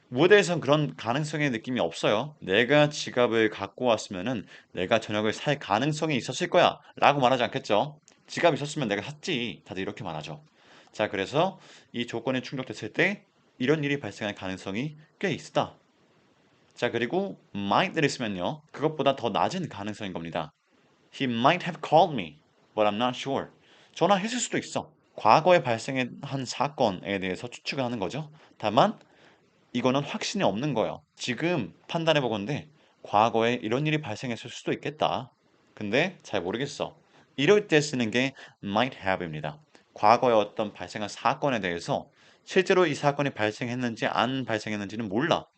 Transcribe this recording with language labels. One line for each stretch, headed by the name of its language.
Korean: 무대에선 그런 가능성의 느낌이 없어요. 내가 지갑을 갖고 왔으면은 내가 저녁을 살 가능성이 있었을 거야 라고 말하지 않겠죠. 지갑이 있었으면 내가 샀지. 다들 이렇게 말하죠. 자, 그래서 이 조건이 충족됐을 때 이런 일이 발생할 가능성이 꽤 있다. 자, 그리고
English: might
Korean: 를 쓰면요. 그것보다 더 낮은 가능성인 겁니다.
English: He might have called me, but I'm not sure.
Korean: 전화했을 수도 있어. 과거에 발생한 사건에 대해서 추측을 하는 거죠. 다만 이거는 확신이 없는 거예요. 지금 판단해 보건데 과거에 이런 일이 발생했을 수도 있겠다. 근데 잘 모르겠어. 이럴 때 쓰는 게
English: might have
Korean: 입니다. 과거에 어떤 발생한 사건에 대해서 실제로 이 사건이 발생했는지 안 발생했는지는 몰라.